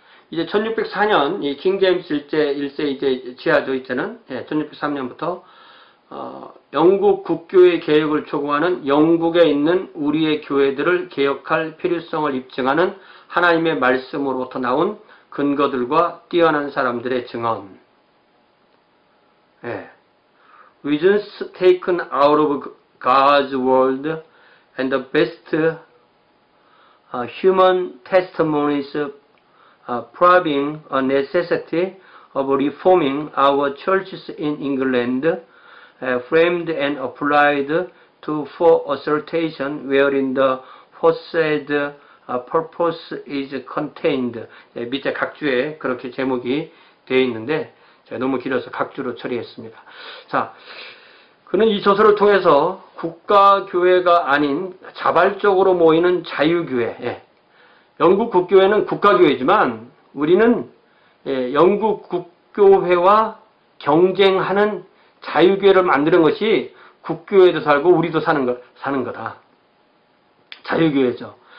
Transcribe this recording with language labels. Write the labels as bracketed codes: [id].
[ko] 이제 1604년 이 킹 제임스 1세 이제 지하조 이때는 1603년부터 영국 국교의 개혁을 촉구하는 영국에 있는 우리의 교회들을 개혁할 필요성을 입증하는 하나님의 말씀으로부터 나온 근거들과 뛰어난 사람들의 증언. [en] Reasons taken out of God's word and the best human testimonies proving a necessity of reforming our churches in England, framed and applied to for assertion wherein the foresaid purpose is contained. [ko] 밑에 각주에 그렇게 제목이 되어 있는데 제가 너무 길어서 각주로 처리했습니다. 자, 그는 이 저서를 통해서 국가교회가 아닌 자발적으로 모이는 자유교회, 영국 국교회는 국가교회지만 우리는 영국 국교회와 경쟁하는 자유교회를 만드는 것이 국교회도 살고 우리도 사는 거다. 자유교회죠.